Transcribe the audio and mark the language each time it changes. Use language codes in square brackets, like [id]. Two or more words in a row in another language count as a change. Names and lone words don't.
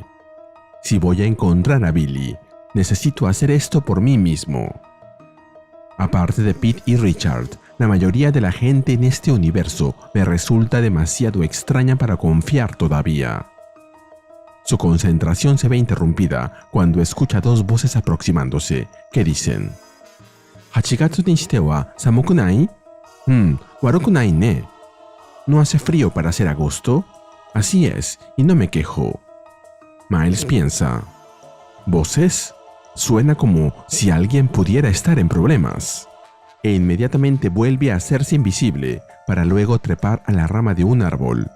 [es] Si voy a encontrar a Billy, necesito hacer esto por mí mismo». Aparte de Pete y Richard, la mayoría de la gente en este universo me resulta demasiado extraña para confiar todavía. Su concentración se ve interrumpida cuando escucha dos voces aproximándose que dicen: [ja] «八月にしては寒くない? 悪くないね. [es] ¿No hace frío para ser agosto? Así es, y no me quejo». Miles piensa: ¿voces? Suena como si alguien pudiera estar en problemas. E inmediatamente vuelve a hacerse invisible para luego trepar a la rama de un árbol.